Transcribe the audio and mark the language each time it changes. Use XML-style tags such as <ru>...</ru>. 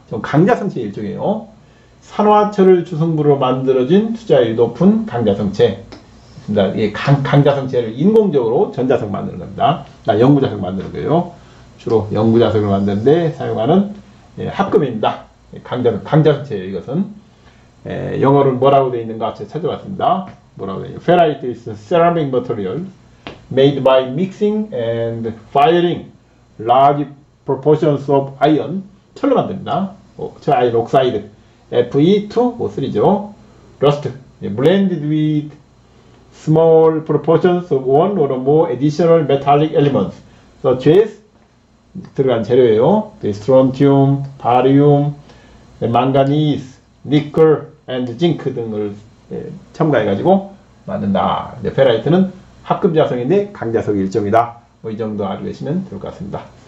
<ko>좀 강자성체 일종이에요. 산화철을 주성분으로 만들어진 투자율이 높은 강자성체. 이 강자성체를 인공적으로 전자석 만드는 겁니다. 영구자석 만드는 거예요. 주로 영구자석을 만드는데 사용하는 합금입니다. 강자성체예요. 이것은 영어로는 뭐라고 되어 있는가 제가 찾아봤습니다. 뭐라고 되어 있는가.</ko> <en>Ferrite is a ceramic material made by mixing and firing large proportions of iron.</en> <ko>철로 만듭니다. 저 아이언 옥사이드 Fe2O3죠.</ko> <en>rust blended with small proportions of one or more additional metallic elements such as</en> <ko>들어간 재료예요. 스트론튬, 바리움, 망가니스, 니켈, and 징크 등을 첨가해가지고 만든다. 페라이트는 합금자석인데 강자석 일종이다. 이 정도 알고 계시면 될 것 같습니다.</ko>